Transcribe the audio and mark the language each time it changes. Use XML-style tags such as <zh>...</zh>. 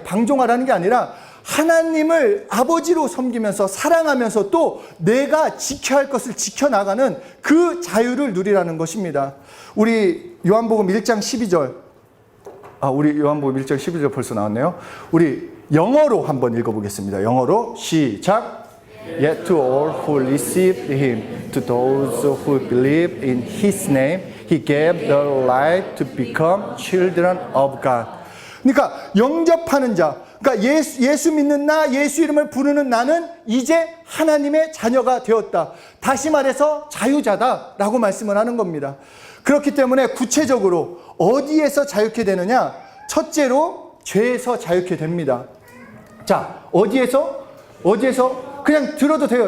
<ko>방종하라는 게 아니라 하나님을 아버지로 섬기면서 사랑하면서 또 내가 지켜야 할 것을 지켜나가는 그 자유를 누리라는 것입니다. 우리 요한복음 1장 12절. 우리 요한복음 1장 12절 벌써 나왔네요. 우리 영어로 한번 읽어보겠습니다. 영어로 시작.</ko> <en>Yet to all who received him, to those who believe in his name, he gave the right to become children of God.</en> <ko>그러니까 영접하는 자, 그러니까 예수 믿는 나, 예수 이름을 부르는 나는 이제 하나님의 자녀가 되었다. 다시 말해서 자유자다라고 말씀을 하는 겁니다. 그렇기 때문에 구체적으로 어디에서 자유케 되느냐? 첫째로 죄에서 자유케 됩니다. 자, 어디에서? 그냥 들어도 돼요.</ko>